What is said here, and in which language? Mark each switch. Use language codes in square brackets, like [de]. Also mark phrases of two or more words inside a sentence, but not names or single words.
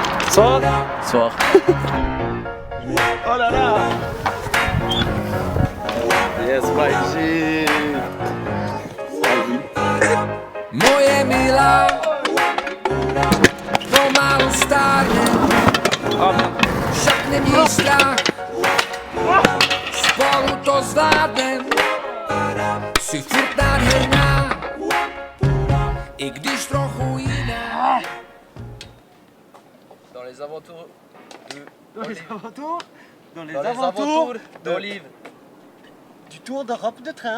[fr] Soir. Soir. Oh là là. Yes, [en] my G. [cs] Moje milá, pomalu stárnem, však neměj strach, spolu to zvládnem, si furt nádherná, i když trochu jiná. [fr] Dans les aventures d'Olive. Du tour d'Europe de train.